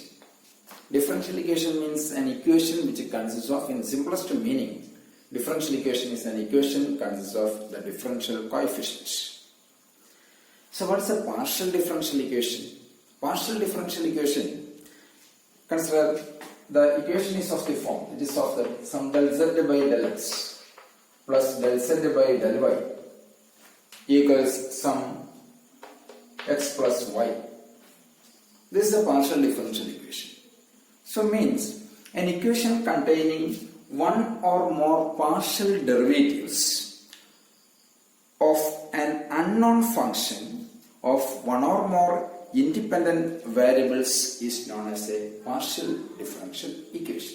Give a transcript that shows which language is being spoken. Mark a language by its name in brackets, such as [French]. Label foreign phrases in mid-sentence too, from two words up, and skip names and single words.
[English] Differential equation means an equation which consists of, in simplest meaning, differential equation is an equation consists of the differential coefficients. So what is a partial differential equation? Partial differential equation, consider the equation is of the form, it is of the sum del z by del x plus del z by del y equals sum x plus y. This is a partial differential equation. So means an equation containing one or more partial derivatives of an unknown function of one or more independent variables is known as a partial differential equation.